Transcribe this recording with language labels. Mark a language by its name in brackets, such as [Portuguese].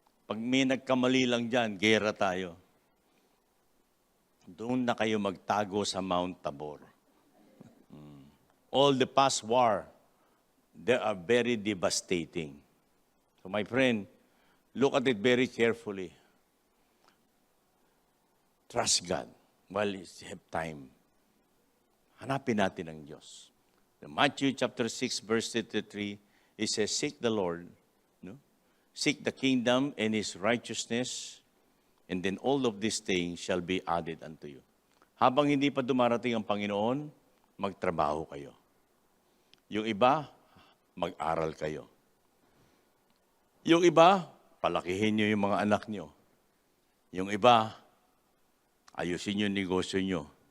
[Filipino] Pag may nagkamali lang dyan, gera tayo. Doon na kayo magtago sa Mount Tabor. [English] All the past war, they are very devastating. So my friend, look at it very carefully. Trust God while you have time. [Filipino] Hanapin natin ang Diyos. [English] In Matthew chapter 6, verse 33, it says, seek the Lord, no? Seek the kingdom and His righteousness, and then all of these things shall be added unto you. [Filipino] Habang hindi pa dumarating ang Panginoon, magtrabaho kayo. Yung iba, mag-aral kayo. Yung iba, palakihin nyo yung mga anak nyo. Yung iba, ayusin yung negosyo nyo.